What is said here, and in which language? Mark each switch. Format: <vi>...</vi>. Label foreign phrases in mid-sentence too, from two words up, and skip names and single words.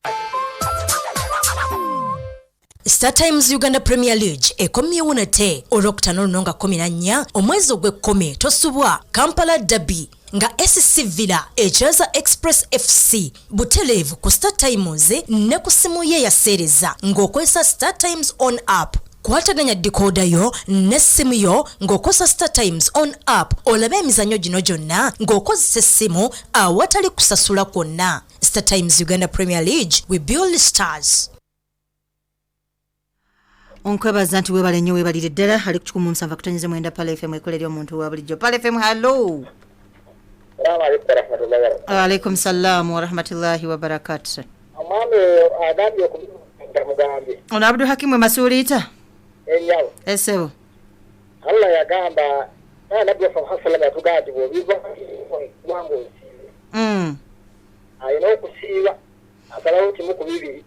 <lg>Star Times Uganda Premier League ekomyewo nate olwokutaano luno nga 14 omwezi ogw'ekkumi tosubwa Kampala Derby nga SC Villa echeza Express FC butelevu ku Star Times ne ku simu ye yaseereza ng'okozesa Star Times on app. Kwataganya decoder yo ne simu yo ng'okozesa Star Times on app olabe emizannyo gino gyonna ng'okozesa essimu awatali kusasula kwonna. Star Times Uganda Premier League,</lg> <en>we build stars.</en> <lg>Onkwebaza nti webale nnyo webalire ddala ali ku 107.9 Pal FM ekolera omuntu wa bulijjo. Pal FM hello.</lg> <ar>وعليكم السلام ورحمة الله وبركاته.</ar> <lg>Amame agambye okumugamba mugambe. Ono Abdul Hakim Masulita. Enyawo. Esebo. Allah yagamba Nabbi sallallahu atugamba bw'obiva wangu. Ayina okusiiba asalawo kimu ku bibiri.</lg>